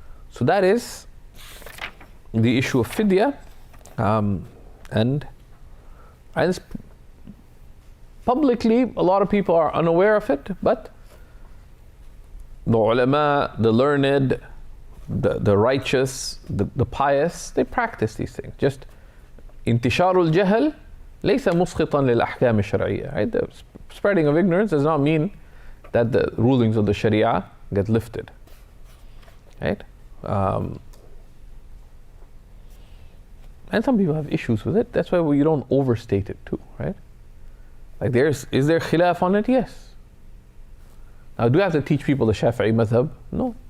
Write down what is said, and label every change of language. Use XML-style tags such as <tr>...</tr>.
<en>So that is the issue of fidya, and publicly a lot of people are unaware of it, but the ulama, the learned, the righteous, the pious, they practice these things. Just</en> <ar>انتشار الجهل ليس مسقطا للأحكام الشرعية,</ar> <en>right? The spreading of ignorance does not mean that the rulings of the Sharia get lifted, right? And some people have issues with it. That's why you don't overstate it too, right? Like is there khilaf on it? Yes. Now, do I have to teach people the Shafi'i madhab? No.</en>